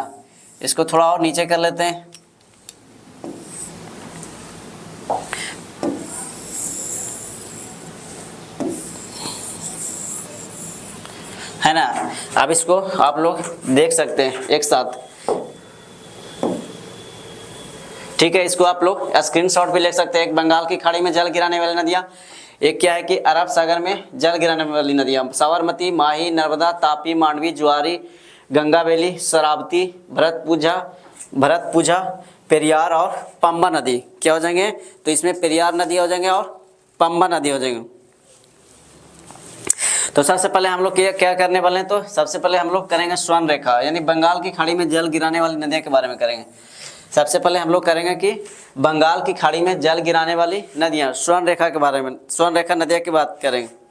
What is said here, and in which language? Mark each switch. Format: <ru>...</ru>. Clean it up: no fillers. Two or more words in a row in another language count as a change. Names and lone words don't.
<hi>इसको थोड़ा और नीचे कर लेते हैं। है ना, अब इसको आप लोग देख सकते हैं एक साथ। ठीक है, इसको आप लोग स्क्रीनशॉट भी ले सकते हैं। एक बंगाल की खाड़ी में जल गिराने वाली नदियाँ, एक क्या है कि अरब सागर में जल गिराने वाली नदियाँ, साबरमती, माही, नर्मदा, तापी, मांडवी, ज्वारी, गंगाबेली, शरावती, भरतपूजा, पेरियार और पंबा नदी क्या हो जाएंगे। तो इसमें पेरियार नदी हो जाएंगे और पंबा नदी हो जाएंगे। तो सबसे पहले हम लोग क्या करने वाले हैं, तो सबसे पहले हम लोग करेंगे स्वर्ण रेखा, यानी बंगाल की खाड़ी में जल गिराने वाली नदियों के बारे में करेंगे। सबसे पहले हम लोग करेंगे कि बंगाल की खाड़ी में जल गिराने वाली नदियां, स्वर्ण रेखा के बारे में, स्वर्ण रेखा नदियां की बात करेंगे।</hi>